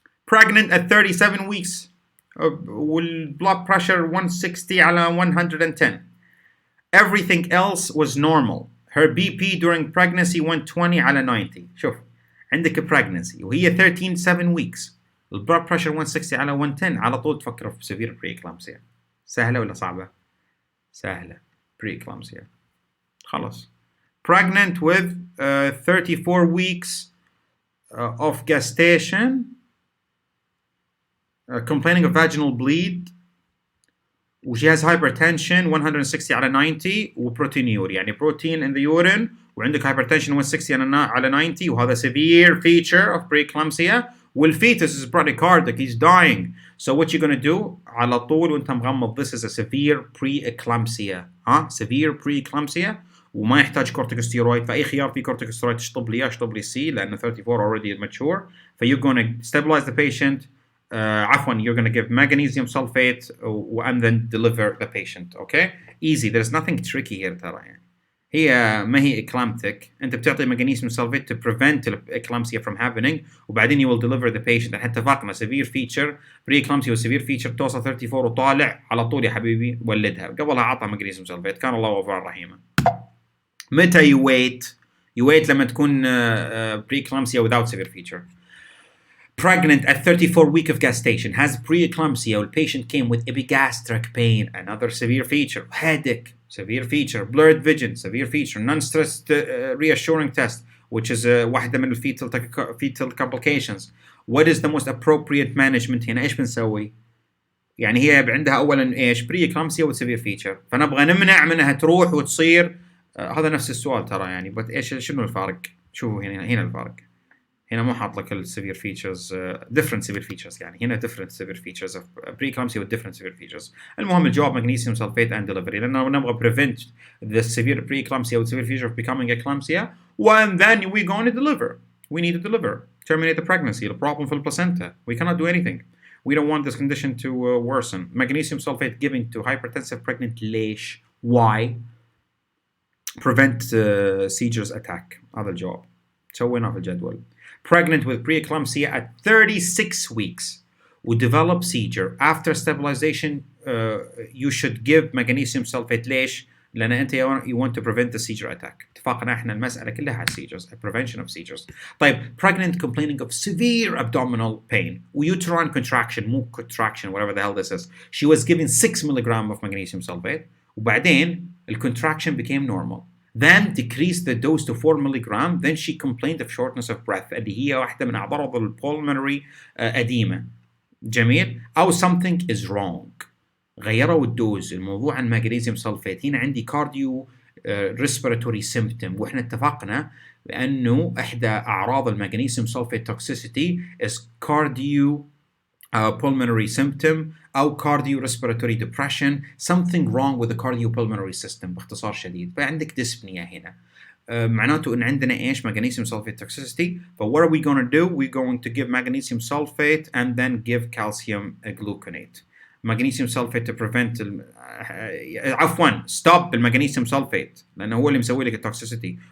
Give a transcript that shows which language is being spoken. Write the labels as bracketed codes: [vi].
[en] Pregnant at 37 weeks والblood pressure 160 على 110. Everything else was normal. Her BP during pregnancy 120 على 90. [ar] شوف عندك pregnancy وهي 37 weeks. البلد pressure 160 على 110 على طول تفكر في severe pre-eclampsia. سهلة ولا صعبة؟ سهلة. pre-eclampsia. خلاص. [en] Pregnant with 34 weeks of gestation, complaining of vaginal bleed, she has hypertension 160 على 90 وproteinuria يعني protein in the urine وعندك hypertension 160 على 90 وهذا severe feature of preeclampsia والfetus is bradycardic, he's dying. So what you're going to do [ar] على طول وانت مغمض [en] this is a severe preeclampsia. [ar] severe preeclampsia وما يحتاج كورتيكوستيرويد. فأي خيار فيه كورتيكوستيرويد تشطب لي اشطب لي سي لأن 34 already mature. [en] فyou're going to stabilize the patient. [ar] عفوا [en] you're going to give magnesium sulfate and then deliver the patient. Okay, easy. There's nothing tricky here [ar] ترى يعني. هي ما هي eclamptic. [en] أنت بتعطي magnesium sulfate to prevent eclampsia from happening [ar] وبعدين [en] you will deliver the patient. [ar] احنا اتفقنا [en] severe feature pre-eclampsia [ar] و severe feature توصل 34 وطالع على طول يا حبيبي ولدها. قبلها عطى magnesium sulfate. كان الله غفور رحيما. [en] متى you wait لما تكون pre-eclampsia without severe feature. Pregnant at 34 week of gestation, has preeclampsia, the patient came with epigastric pain, another severe feature, headache, severe feature, blurred vision, severe feature, non-stress reassuring test, which is واحدة من fetal complications. What is the most appropriate management [ar] هنا؟ إيش بنسوي؟ يعني هي عندها أولاً إيش؟ preeclampsia و severe feature، فنبغى نمنع منها تروح وتصير هذا نفس السؤال ترى يعني، بس إيش شنو الفرق؟ شوفوا هنا الفرق. [en] هنا مو حاط لك ال severe features different severe features يعني هنا different severe features of preeclampsia with different severe features. [ar] المهم الجواب [en] magnesium sulfate and delivery لأنه نبغى prevent the severe preeclampsia with severe feature of becoming eclampsia and then we're going to deliver. We need to deliver. Terminate the pregnancy. The problem for the placenta. We cannot do anything. We don't want this condition to worsen. Magnesium sulfate given to hypertensive pregnant ليش? Why? Prevent seizures attack. [ar] هذا الجواب. سويناه في الجدول. [en] Pregnant with preeclampsia at 36 weeks would develop seizure. After stabilization, you should give magnesium sulfate. ليش؟ لأن أنت you want to prevent the seizure attack. [ar] اتفقنا إحنا المسألة كلها على [en] seizures, prevention of seizures. طيب, pregnant complaining of severe abdominal pain, uterine contraction, مو contraction, whatever the hell this is. She was given 6 milligram of magnesium sulfate. وبعدين the contraction became normal. Then decreased the dose to 4 milligram. Then she complained of shortness of breath. [ar] اللي هي واحدة من أعراض pulmonary edema. جميل. [en] أو something is wrong. [ar] غيروا الدوز. [en] الموضوع عن magnesium sulfate. هنا عندي cardio respiratory symptom. [ar] وإحنا اتفقنا بأنه إحدى أعراض [en] magnesium sulfate toxicity is cardio pulmonary symptom أو cardiorespiratory depression, something wrong with the cardiopulmonary system [ar] باختصار شديد. فعندك dyspnea هنا. معناته ان عندنا ايش magnesium sulfate toxicity. [en] ف what are we going to do? We're going to give magnesium sulfate and then give calcium gluconate. [ar] magnesium sulfate to prevent عفوا stop المغنيسيوم sulfate لانه هو اللي مسوي لك التوكسيسيتي.